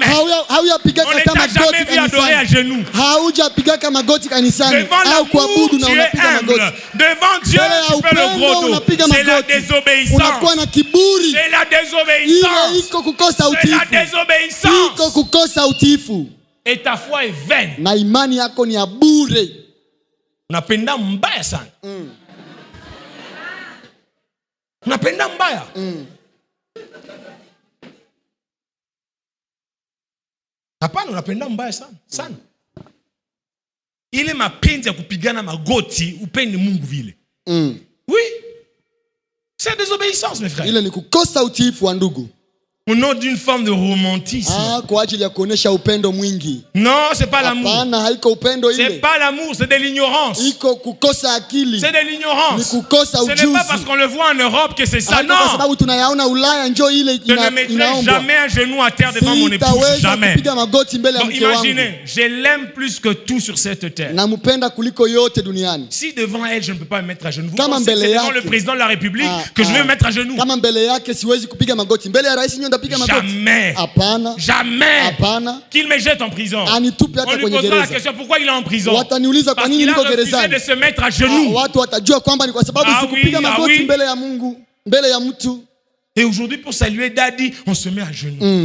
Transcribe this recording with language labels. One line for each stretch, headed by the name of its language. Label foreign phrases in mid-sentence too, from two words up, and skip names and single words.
French: On ne t'a jamais vu adorer à genoux. Devant l'amour, tu es humble. Devant Dieu, tu fais le gros dos. C'est la désobéissance. C'est la désobéissance. C'est la désobéissance. Et ta foi est vaine.
Swahili: Unapenda mbaya sana. Unapenda mbaya. Hapana, unapenda mbaya sana. Sana. Ile mapenzi ya kupigana magoti upendi Mungu vile.
French: Oui. C'est désobéissance, mes frères.
Swahili: Ile ni kukosa utiifu wa ndugu.
French: Au nom d'une forme de romantisme.
Swahili: Kwa ajili ya kuonesha upendo mwingi.
French: Non, c'est pas l'amour.
Swahili: Hapana, haiko upendo ile.
French: C'est pas l'amour, c'est de l'ignorance.
Swahili: Iko kukosa akili.
French: C'est de l'ignorance.
Swahili: Ni kukosa ujuzi.
French: Ce n'est pas parce qu'on le voit en Europe que c'est ça, non.
Swahili: Kwa sababu tunayaona Ulaya njoo ile inaombwa.
French: Je ne mettrai jamais un genou à terre devant mon épouse, jamais.
Swahili: Kupiga magoti mbele ya mke wangu.
French: Imaginez, je l'aime plus que tout sur cette terre.
Swahili: Nampenda kuliko yote duniani.
French: Si devant elle je ne peux pas me mettre à genoux, vous pensez que c'est devant le président de la République que je vais me mettre à genoux?
Swahili: Kama mbele yake siwezi kupiga magoti. Mbele ya rais nyo ndapiga magoti.
French: Jamais.
Swahili: Apana.
French: Jamais. Qu'il me jette en prison. On lui posera la question pourquoi il est en prison. Parce qu'il a refusé de se mettre à genoux. Et aujourd'hui pour saluer Daddy, on se met à genoux.